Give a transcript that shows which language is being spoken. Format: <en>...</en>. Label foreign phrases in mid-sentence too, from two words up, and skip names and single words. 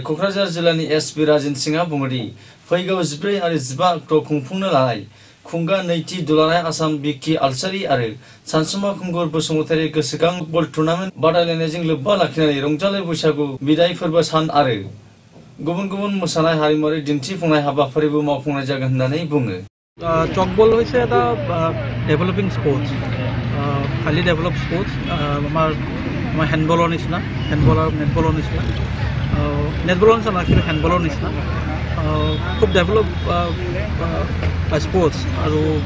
<brx>क'क्राझार जिल्लानि SP राजेन सिंहआ बुङोदि फैगौ 14 आरो 15 अक्ट'आव खुंफुंनो लानाय खुंगा नैथि दुलाराय आसाम BK आलसारि आरो सानसुमा खुंगुर बसुमतारी गोसोखां बल टुर्नामेन्ट बादायलायनायजों लोब्बा लाखिनानै रंजालि बैसागु बिदाय फोरबो सान आरो गुबुन मोसानाय हारिमुआरि दिन्थिफुंनाय हाबाफारिबो मावफुंनाय जागोन होननानै बुङो</brx> <as>चक बल হৈছে এটা</as> <en>developing sports</en> <as>খালি</as> <en>develop sports</en> <as>আমাৰ হেণ্ডবলৰ নিচিনা হেণ্ডবল আৰু নেটবলৰ নিচিনা হেণ্ডবলৰ নিচিনা খুব</as> <en>develop sports</en> <as>আৰু</as>